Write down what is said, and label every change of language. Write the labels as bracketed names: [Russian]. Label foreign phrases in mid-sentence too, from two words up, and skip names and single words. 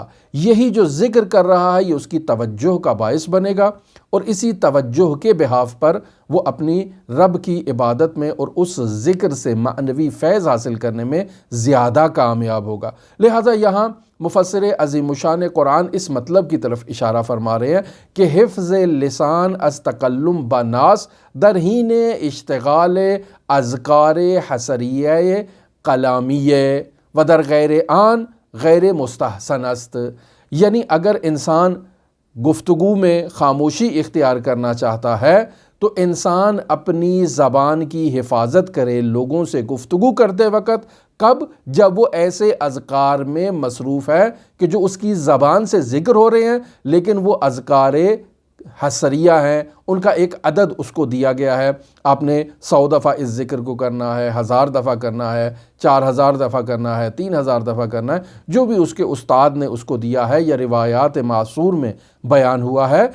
[Urdu] یہی جو ذکر کر رہا ہے یہ اس کی توجہ کا باعث بنے گا، اور اسی توجہ کے بحاف پر وہ اپنی رب کی عبادت میں اور اس ذکر سے معنوی فیض حاصل کرنے میں زیادہ کامیاب ہوگا۔ لہٰذا یہاں مفسر عظیم الشان قرآن اس مطلب کی طرف اشارہ فرما رہے ہیں کہ [Persian] حفظ لسان از تکلم بناس در حین اشتغال اذکار حسریہ کلامیہ و در غیر آن غیر مستحسن است۔ [Urdu] یعنی اگر انسان گفتگو میں خاموشی اختیار کرنا چاہتا ہے تو انسان اپنی زبان کی حفاظت کرے لوگوں سے گفتگو کرتے وقت، کب؟ جب وہ ایسے اذکار میں مصروف ہے کہ جو اس کی زبان سے ذکر ہو رہے ہیں لیکن وہ اذکار حسریہ ہیں، ان کا ایک عدد اس کو دیا گیا ہے، آپ نے 100 دفعہ اس ذکر کو کرنا ہے، 1000 دفعہ کرنا ہے، 4000 دفعہ کرنا ہے، 3000 دفعہ کرنا ہے، جو بھی اس کے استاد نے اس کو دیا ہے یا روایات معصور میں بیان ہوا ہے۔